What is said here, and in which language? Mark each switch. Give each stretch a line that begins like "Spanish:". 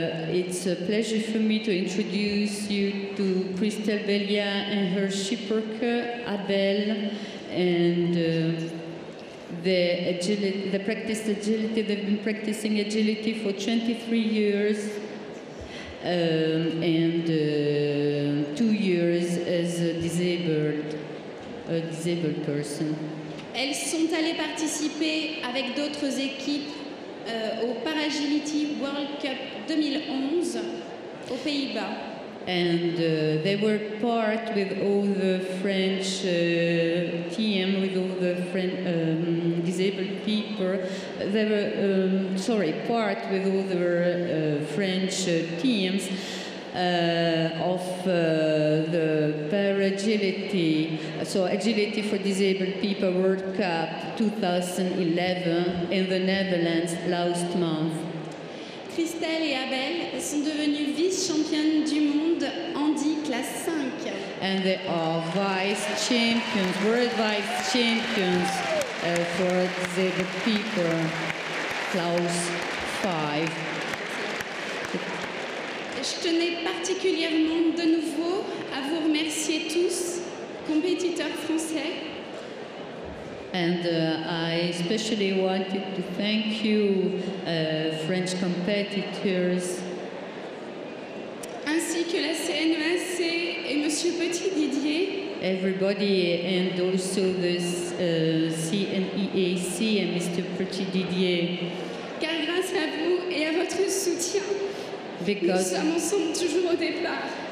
English: It's a pleasure for me to introduce you to Christelle Béliard and her shipper Abel, and they practiced agility. They've been practicing agility for 23 years and 2 years as a disabled person.
French: Elles sont allées participer avec d'autres équipes au Paragility World Cup 2011 aux Pays-Bas.
English: And they were part with all the French team, with all the disabled people. They were, part with all the French teams of the agility. So Agility for Disabled People World Cup 2011 in the Netherlands last month.
French: Christelle et Abel sont devenues vice-championnes du monde handi classe 5.
English: And they are vice champions, world vice champions for disabled people, class 5.
French: Je tenais particulièrement de nouveau à vous remercier tous, compétiteurs français,
English: And I especially wanted to thank you, French competitors,
French: ainsi que la CNEAC et Monsieur Petit Didier,
English: everybody, and also the CNEAC and Mr. Petit Didier,
French: car grâce à vous et à votre soutien, nous
English: because
French: sommes ensemble toujours au départ.